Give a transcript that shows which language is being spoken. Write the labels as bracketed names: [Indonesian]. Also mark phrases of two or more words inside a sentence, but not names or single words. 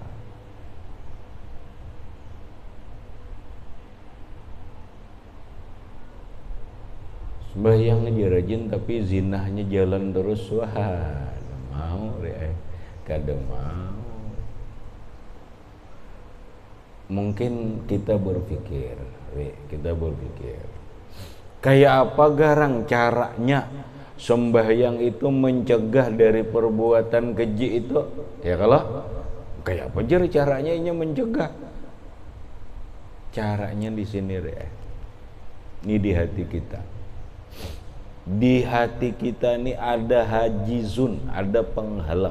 [Indonesian] Sembahyang aja rajin tapi zinahnya jalan terus, wah [Banjar] mau kada mau. [Indonesian] Mungkin kita berpikir kayak apa garang caranya sembahyang itu mencegah dari perbuatan keji itu, ya kalau kayak apa jar caranya ini mencegah? Caranya di sini ini di hati kita. Di hati kita ini ada hajizun, ada penghalang.